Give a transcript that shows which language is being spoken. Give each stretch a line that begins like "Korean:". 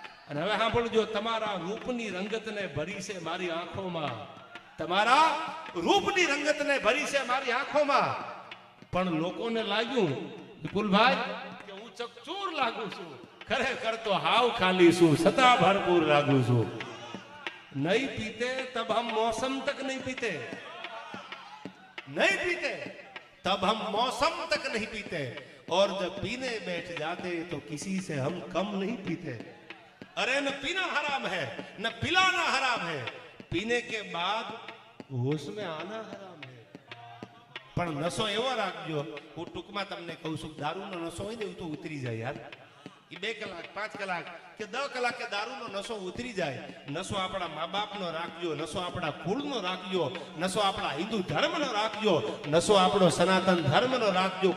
Gujarati: અને હવે સાંભળજો, તમારા રૂપની રંગતને ભરી છે મારી આંખોમાં, તમારા રૂપની રંગતને ભરી છે મારી આંખોમાં, પણ લોકોને લાગ્યું વિપુલભાઈ કે હું ચકચૂર લાગુ છું, ખરેખર તો હાવ ખાલી છું, છતાં ભરપૂર લાગુ છું.
Hindi: નહીં પીતે તબ હમ मौसम तक नहीं पीते, नहीं पीते तब हम मौसम तक नहीं पीते, और जब पीने बैठ जाते तो किसी से हम कम नहीं पीते. अरे न पीना हराम है न पिलाना हराम है, पीने के बाद होश में आना हराम है.
Gujarati: પણ નશો એવો રાખજો, હું ટૂંકમાં તમને કહું છું, દારૂનો નશો હોય ને એ તો ઉતરી જાય યાર. એ 2 કલાક 5 કલાક કે 10 કલાકે દારૂનો નશો ઉતરી જાય. નશો આપણા મા બાપનો રાખજો, નશો આપણા કુળનો રાખજો, નશો આપણા હિન્દુ ધર્મનો રાખજો, નશો આપણો સનાતન ધર્મનો રાખજો.